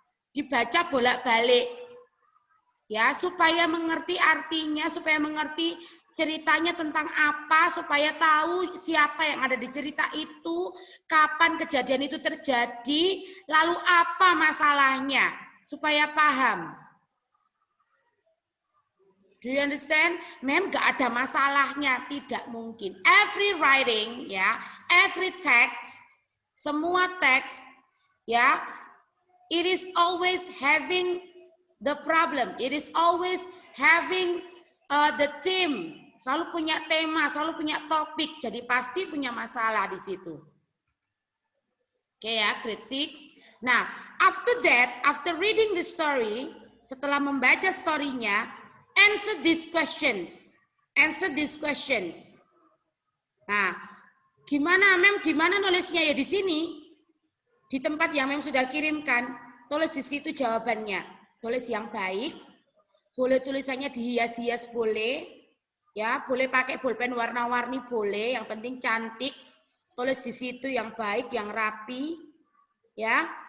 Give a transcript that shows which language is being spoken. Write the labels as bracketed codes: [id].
[id] Dibaca bolak-balik. Ya, supaya mengerti artinya, supaya mengerti ceritanya tentang apa, supaya tahu siapa yang ada di cerita itu, kapan kejadian itu terjadi, lalu apa masalahnya, supaya paham. [en] Do you understand? [id] Mem gak ada masalahnya, tidak mungkin. [en] Every writing, ya, every text, [id] semua teks, [en] ya, it is always having the problem. It is always having the theme. [id] Selalu punya tema, selalu punya topik. Jadi pasti punya masalah di situ. Oke ya, grade 6. [en] Nah, after that, after reading the story, [id] setelah membaca story-nya, [en] answer these questions. Answer these questions. [id] Nah, gimana Mem? Gimana nulisnya ya di sini? Di tempat yang Mem sudah kirimkan, tulis di situ jawabannya. Tulis yang baik. Boleh tulisannya dihias-hias boleh. Ya, boleh pakai bolpen warna-warni boleh. Yang penting cantik. Tulis di situ yang baik, yang rapi. Ya.